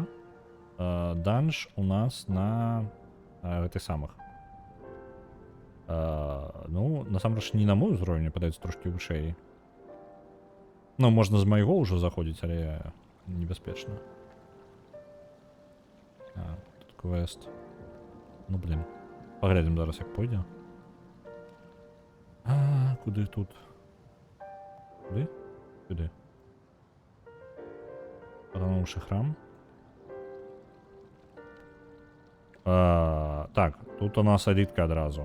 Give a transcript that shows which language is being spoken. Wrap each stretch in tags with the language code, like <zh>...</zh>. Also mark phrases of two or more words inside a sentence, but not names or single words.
<be>Данж у нас на... гэтых самых. Ну, насамрэч не на мой узровень, падаецца трошки вышэй. Ну, можна з майго ўжо заходзіць, але небяспечна. Тут квест. Ну, блін.</be> <uk>Поглядім зараз, як пойде. Куди тут? Куди? Куди? Потонувший храм. Так, тут у нас елітка одразу.</uk>